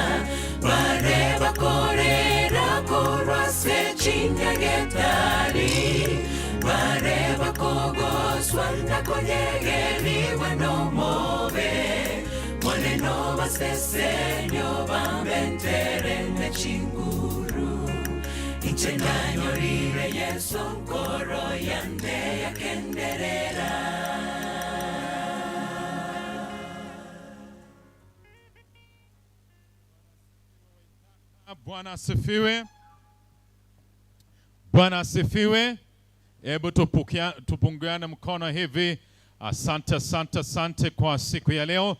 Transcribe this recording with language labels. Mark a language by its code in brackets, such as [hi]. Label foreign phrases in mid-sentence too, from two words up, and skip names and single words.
[guz] Mareba korera korwase chinyagetari Mareba kogo swanda konyegeri wano mobe Moneno basesenyo bamenterende chinguru Ichenanyorire Yesu Mokoro yane yakenderera [sw] Bwana asifiwe. Bwana asifiwe. Hebu tupungiane mkono hivi. Asante, asante, asante kwa siku ya leo.